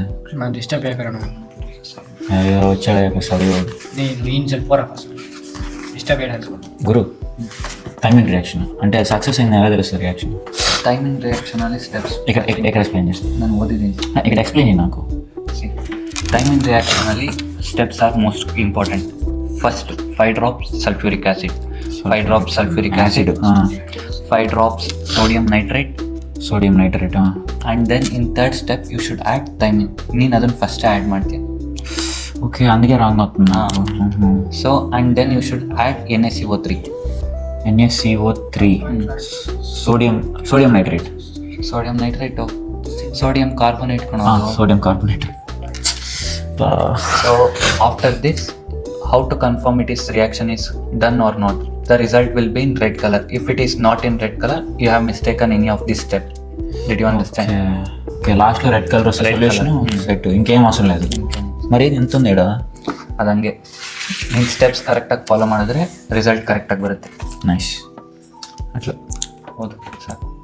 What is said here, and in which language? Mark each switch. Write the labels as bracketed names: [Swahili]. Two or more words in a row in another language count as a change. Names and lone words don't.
[Telugu] మనం డిస్టర్బ్ చేయగలను. అయ్యో వచ్చాడు చదువు. నేను చెప్పరా [English] first disturb [Telugu] చేయడానికి. గురు, [English] time and reaction [Telugu] అంటే సక్సెస్ అయింది ఎలా తెలుస్తుంది రియాక్షన్? [English] timing reaction [Telugu] అనే స్టెప్స్ ఇక్కడ ఎక్స్ప్లెయిన్ చేస్తాను. [Kannada] ನಾನು ಓದಿದ್ದೀನಿ. [Telugu] ఇక్కడ ఎక్స్ప్లెయిన్ చేయి నాకు. [English] timing reaction ಅಲ್ಲಿ steps are most important. ಫಸ್ಟ್ 5 drops sulfuric acid, 5 drops sulfuric acid, 5 drops sodium nitrate, and then in third step you should add thymine. [Kannada] ನೀನು ಅದನ್ನು [English] first add [Kannada] ಮಾಡ್ತೀಯ. [Telugu] ఓకే, అందుకే రాంగ్ అవుతుంది. [English] So and then you should add NaCO3. NaCO3, sodium nitrate, sodium carbonate sodium carbonate. So after this, how to confirm it is reaction is done or not? The result will be in red color. If it is not in red color, you have mistaken any of this step. Did you understand? [Telugu] ఓకే, లాస్ట్లో [English] red color solution set, [Telugu] ఇంకేం అవసరం లేదు. మరి ఇది ఎంత ఉంది ఇక్కడ? [Kannada] ಅದಂಗೆ ನೀನು ಸ್ಟೆಪ್ಸ್ ಕರೆಕ್ಟಾಗಿ ಫಾಲೋ ಮಾಡಿದ್ರೆ ರಿಸಲ್ಟ್ ಕರೆಕ್ಟಾಗಿ ಬರುತ್ತೆ. [Telugu] నైస్. అట్లా [Kannada] ಹೌದು ಸರ್.